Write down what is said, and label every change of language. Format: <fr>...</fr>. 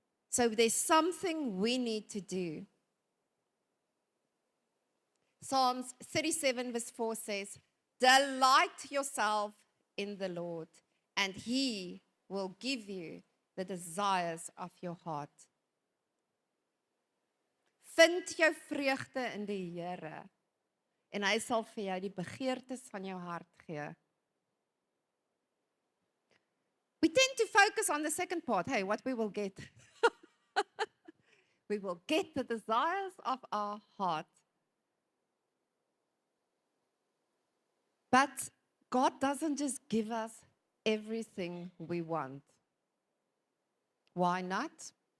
<en>So there's something we need to do. Psalms 37 verse 4 says, delight yourself in the Lord, and He will give you the desires of your heart.</en> <af>Vind jou vreugde in die Here en hy sal vir jou die begeertes van jou hart gee.</af> <en>We tend to focus on the second part. Hey, what we will get. We will get the desires of our heart. But God doesn't just give us everything we want. Why not?</en>